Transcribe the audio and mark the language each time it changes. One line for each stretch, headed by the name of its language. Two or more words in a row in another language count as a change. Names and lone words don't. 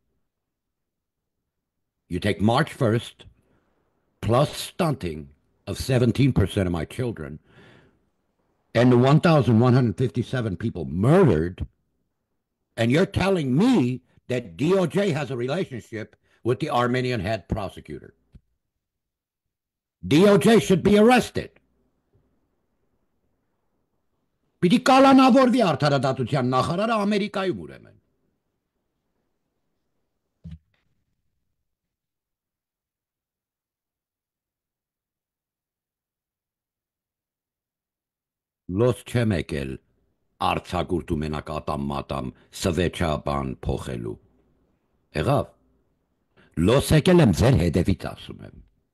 English: You take March 1st plus stunting of 17% of my children and the 1,157 people murdered, and you're telling me that DOJ has a relationship with the Armenian head prosecutor. DOJ should be arrested.
Armenian: Պիտի կալանավորվի արդարադատության նախարարը Ամերիկայում ուրեմն։ Լոս չեմ եկել արցակուրտ ու մենակ ատամ մատամ սվեչաբան փոխելու։ Եղավ։ Լոս եկել եմ ձեր հետևից ասում եմ։